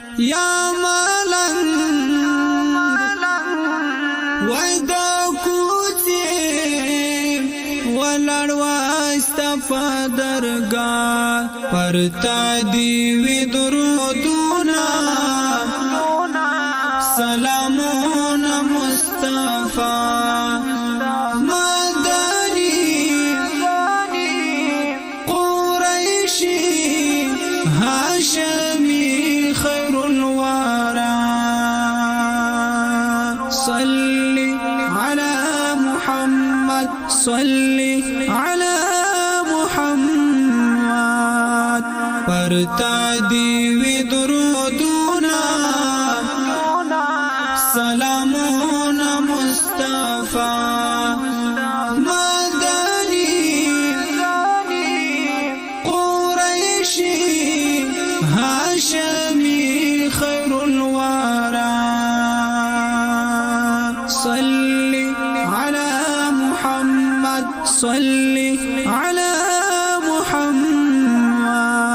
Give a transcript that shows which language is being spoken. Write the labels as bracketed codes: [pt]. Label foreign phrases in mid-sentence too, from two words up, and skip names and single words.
[ps] یا ملنګ، وای دا کوڅې ولړ وای ستا په درګاه، پر تا دي وي درودونه، سلامونه مصطفی. [ar] مدني، قريشي، هاشمي، خير الورى. صل على محمد، صل على محمد. [ps] پر تا دي وي درودونه، سلامونه مصطفی. [ar] مدني، قريشي، هاشمي، خير الورى. صل على محمد، صل على محمد.